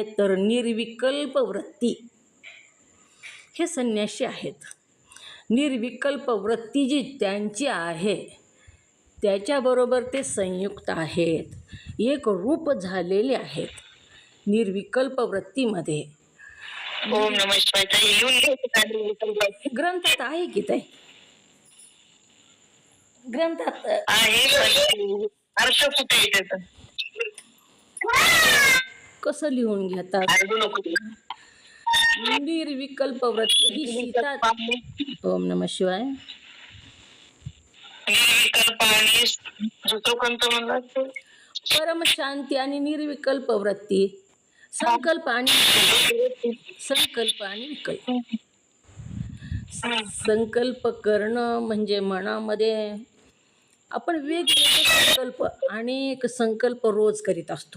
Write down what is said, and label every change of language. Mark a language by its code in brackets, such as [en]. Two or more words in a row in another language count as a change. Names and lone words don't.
[mr] तर निर्विकल्प वृत्ती. हे संन्यासी आहेत. निर्विकल्प वृत्ती जी त्यांची आहे त्याच्याबरोबर ते संयुक्त आहेत, एक रूप झालेले आहेत निर्विकल्प वृत्तीमध्ये. [sa] ओम नमः शिवाय. [mr] ताई लिहून घ्यायचं ग्रंथात आहे की ते? ग्रंथात आहे पण अर्थ कुठे आहे त्याचा? कसं लिहून घेतात? ऐकू नको ते. निर्विकल्प वृत्ती ही सीता. [sa] ओम नमः शिवाय. [mr] निर्विकल्प आणि दुसरं कोणतं म्हणलात ते? परमशांती आणि निर्विकल्प वृत्ती. संकल्प आणि विकल्प. संकल्प करणं म्हणजे मनामध्ये आपण वेगवेगळे संकल्प, अनेक संकल्प रोज करीत असतो.